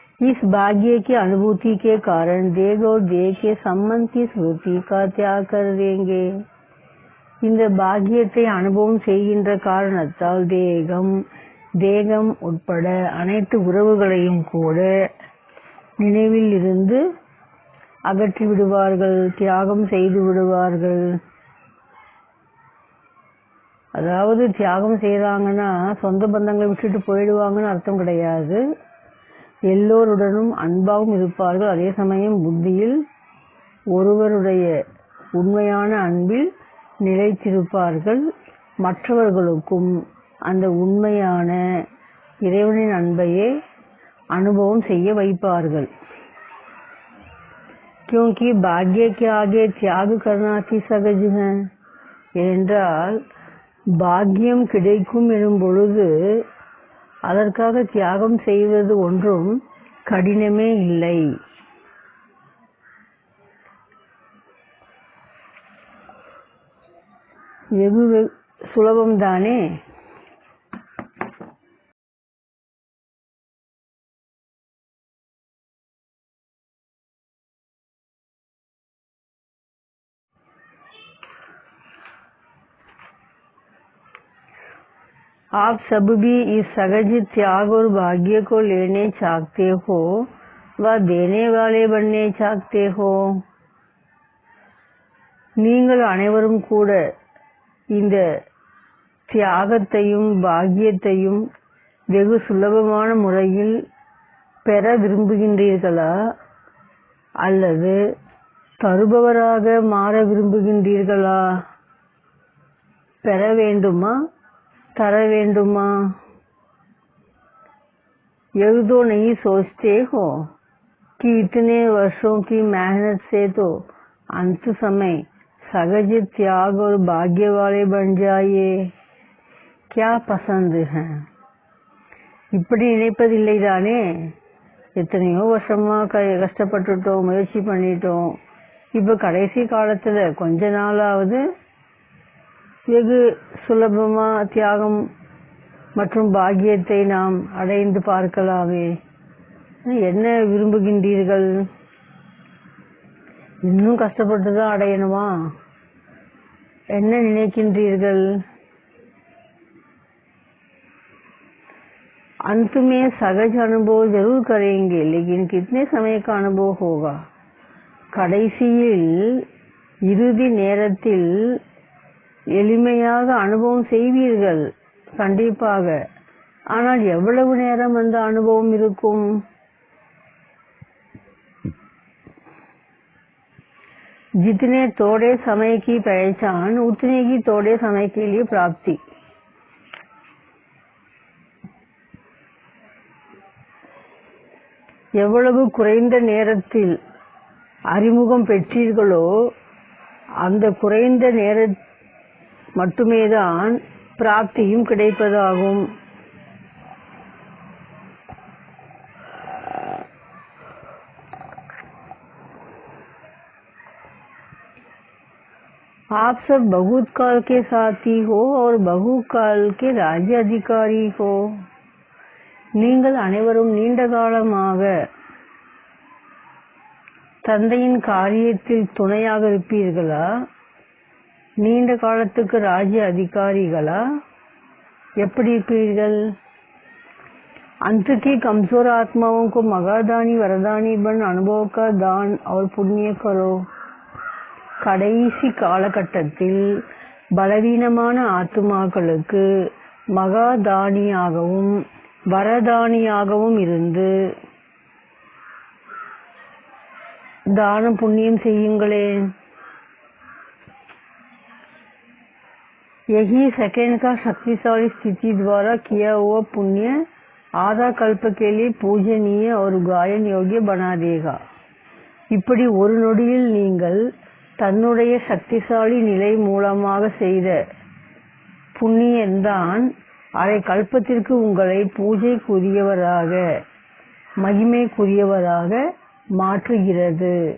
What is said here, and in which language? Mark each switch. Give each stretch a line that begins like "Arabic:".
Hindi: इस भाग्य की अनुभूति के कारण देह और देह के संबंध की स्मृति का त्याग कर देंगे.
Tamil: இந்த பாக்கியத்தை அனுபவம் செய்கின்ற காரணத்தால் தேகம் உட்பட அனைத்து உறவுகளையும் கூட நினைவில் இருந்து அகற்றி விடுவார்கள், தியாகம் செய்து விடுவார்கள். அதாவது தியாகம் செய்கிறாங்கன்னா சொந்த பந்தங்களை விட்டுட்டு போயிடுவாங்கன்னு அர்த்தம் கிடையாது. எல்லோருடனும் அன்பாகவும் இருப்பார்கள். அதே சமயம் புத்தியில் ஒருவருடைய உண்மையான அன்பில் நிலைத்திருப்பார்கள். மற்றவர்களுக்கும் அந்த உண்மையான இறைவனின் அன்பையே அனுபவம் செய்ய வைப்பார்கள்.
Hindi: क्योंकि भाग्य के आगे त्याग करना अति सहज है.
Tamil: ஏனென்றால் பாக்கியம் கிடைக்கும் எனும் பொழுது அதற்காக தியாகம் செய்வது ஒன்றும் கடினமே இல்லை. வெகு சுலபம்தானே.
Hindi: आप सब भी इस सहज त्याग और भाग्य को लेने चाहते हो व देने वाले बनने चाहते हो.
Tamil: நீங்கள் அனைவரும் கூட இந்த தியாகத்தையும் பாக்கியத்தையும் வெகு சுலபமான முறையில் பெற விரும்புகின்றீர்களா அல்லது தருபவராக மாற விரும்புகின்றீர்களா? பெற வேண்டுமா तरा वेंडुमा?
Hindi: यह तो नहीं सोचते हो कि इतने वर्षों की मेहनत से तो अंत समय सहज त्याग और भाग्य वाले बन जाइए. क्या पसंद है?
Tamil: இப்படி நினைப்பதில்லை தானே? எத்தனையோ வருஷமா கஷ்டப்பட்டுட்டோம், முயற்சி பண்ணிட்டோம். இப்போ கடைசி காலத்துல கொஞ்ச நாளாவது வெகு சுலபமா தியாகம் மற்றும் பாக்கியத்தை நாம் அடைந்து பார்க்கலாமே. என்ன விரும்புகின்றீர்கள்? இன்னும் கஷ்டப்பட்டு தான் அடையணுமா? என்ன நினைக்கின்றீர்கள்?
Hindi: अंत में सहज अनुभव जरूर करेंगे, लेकिन कितने समय का अनुभव होगा?
Tamil: கடைசியில் இறுதி நேரத்தில் எளிமையாக அனுபவம் செய்வீர்கள் கண்டிப்பாக. ஆனால் எவ்வளவு நேரம் அந்த அனுபவம் இருக்கும்?
Hindi: जितने थोड़े समय की पहचान उतने ही थोड़े समय के लिए प्राप्ति.
Tamil: எவ்வளவு குறைந்த நேரத்தில் அறிமுகம் பெற்றீர்களோ அந்த குறைந்த நேர மட்டுமேதான் பிராப்தியும் கிடைப்பதாகும்.
Hindi: आप सब बहुत काल के साथी हो और बहुत काल के राज्य अधिकारी हो.
Tamil: நீங்கள் அனைவரும் நீண்ட காலமாக தந்தையின் காரியத்தில் துணையாக இருப்பீர்களா? நீண்ட காலத்துக்கு ராஜ்ய அதிகாரிகளா? எப்படி இருப்பீர்கள்?
Hindi: अंत की कमजोर आत्माओं को मगादानी वरदानी बन अनुभव का दान और पुण्य करो.
Tamil: கடைசி காலகட்டத்தில் பலவீனமான ஆத்துமாக்களுக்கு மகாதானியாகவும் வரதானியாகவும் இருந்து தானம் புண்ணியம் செய்யுங்களேன்.
Hindi: यही सेकंड का शक्तिशाली स्थिति द्वारा किया हुआ पुण्य आधा कल्प के लिए पूजनीय और गायन योग्य बना देगा.
Tamil: இப்படி ஒரு நொடியில் நீங்கள் தன்னுடைய சக்திசாலி நிலை மூலமாக செய்த புண்ணியன்தான் அரை கல்பத்திற்கு உங்களை பூஜைக்குரியவராக மகிமைக்குரியவராக மாற்றுகிறது.